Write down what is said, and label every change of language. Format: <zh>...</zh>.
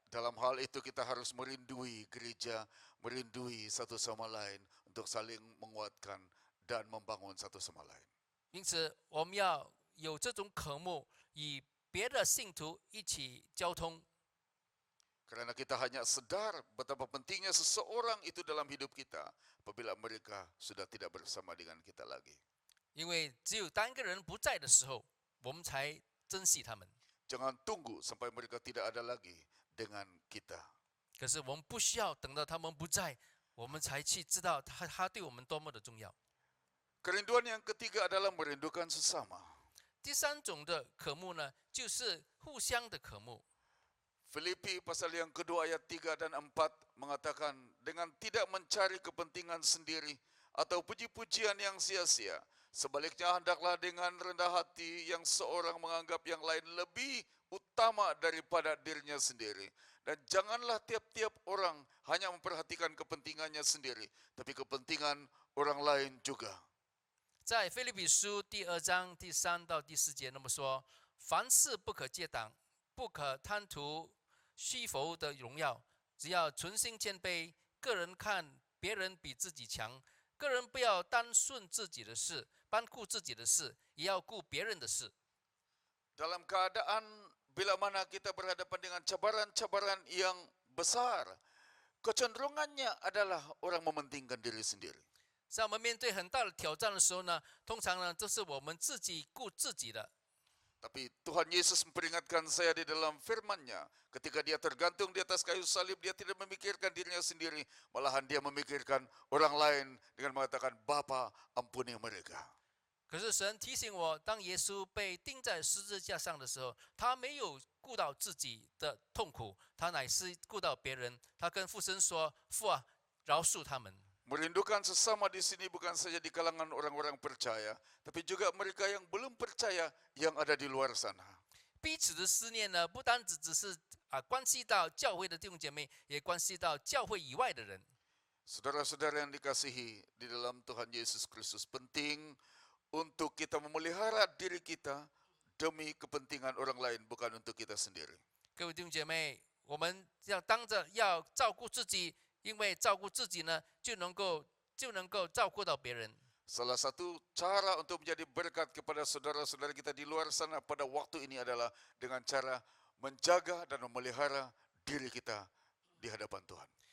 <ms>Dalam hal itu kita harus merindui gereja, merindui satu sama lain untuk saling menguatkan dan membangun satu sama lain.</ms> <zh>因此，我们要有这种渴慕，与别的信徒一起交通。</zh> <ms>Karena kita hanya sadar betapa pentingnya seseorang itu dalam hidup kita apabila mereka sudah tidak bersama dengan kita lagi.</ms> <zh>因为只有当一个人不在的时候，我们才珍惜他们。</zh> <ms>Jangan tunggu sampai mereka tidak ada lagi dengan kita.</ms> <zh>可是我们不需要等到他们不在，我们才去知道他对我们多么的重要。</zh> <ms>Kerinduan yang ketiga adalah merindukan sesama.</ms> <zh>第三种的渴慕呢，就是互相的渴慕。</zh> <ms>Filipi pasal yang kedua ayat 3 dan 4 mengatakan dengan tidak mencari kepentingan sendiri atau puji-pujian yang sia-sia. Sebaliknya hendaklah dengan rendah hati yang seorang menganggap yang lain lebih utama daripada dirinya sendiri. Dan janganlah tiap-tiap orang hanya memperhatikan kepentingannya sendiri, tapi kepentingan orang lain juga.</ms> <zh>在腓立比书第2章第3到第4节那么说：凡事不可结党，不可贪图虚浮的荣耀，只要存心谦卑，个人看别人比自己强，个人不要单顺自己的事，单顾自己的事，也要顾别人的事。</zh> <ms>Dalam keadaan bila mana kita berhadapan dengan cabaran-cabaran yang besar, kecenderungannya adalah orang mementingkan diri sendiri.</ms> <zh>在我们面对很大的挑战的时候呢，通常呢，这是我们自己顾自己的。</zh> <ms>Tapi Tuhan Yesus memperingatkan saya di dalam firman-Nya, ketika dia tergantung di atas kayu salib, dia tidak memikirkan dirinya sendiri, malahan dia memikirkan orang lain dengan mengatakan, Bapa, ampuni mereka.</ms> <zh>可是神提醒我，当耶稣被钉在十字架上的时候，他没有顾到自己的痛苦，他乃是顾到别人。他跟父神说：“父啊，饶恕他们。”</zh> <ms>Merindukan sesama di sini bukan saja di kalangan orang-orang percaya, tapi juga mereka yang belum percaya yang ada di luar sana.</ms> <zh>彼此的思念呢，不单只是关系到教会的弟兄姐妹，也关系到教会以外的人。</zh> <ms>Saudara-saudara yang dikasihi di dalam Tuhan Yesus Kristus, penting untuk kita memelihara diri kita demi kepentingan orang lain, bukan untuk kita sendiri.</ms> <zh>各位弟兄姐妹，我们要照顾自己，因为照顾自己呢，就能够照顾到别人。</zh> <ms>Salah satu cara untuk menjadi berkat kepada saudara-saudara kita di luar sana pada waktu ini adalah dengan cara menjaga dan memelihara diri kita di hadapan Tuhan.</ms>